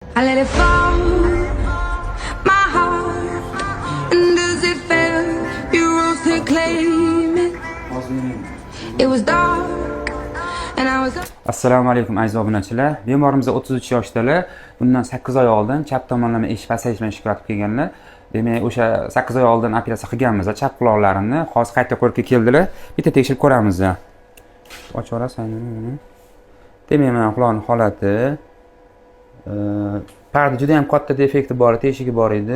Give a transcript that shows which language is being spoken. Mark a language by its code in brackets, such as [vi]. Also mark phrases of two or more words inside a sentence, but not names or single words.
[en] I let it fall, my heart, and as it fell, you rose to claim it. It was dark, and I was. [uz] Assalomu alaykum aziz obunachilar. Bemorimiz 33 yoshdalar. Bundan 8 oy oldin chap tomonlama eshik pasayish bilan shikoyat qilganlar. Demak, o'sha 8 oy oldin operatsiya qilganmiz. Chap quloqlarini hozir qayta ko'rikka keldilar. Bitta tekshirib ko'ramiz. Ochib olasan buni. Demak, mana quloqning holati. Parda juda ham katta defekti bor, teshigi bor edi.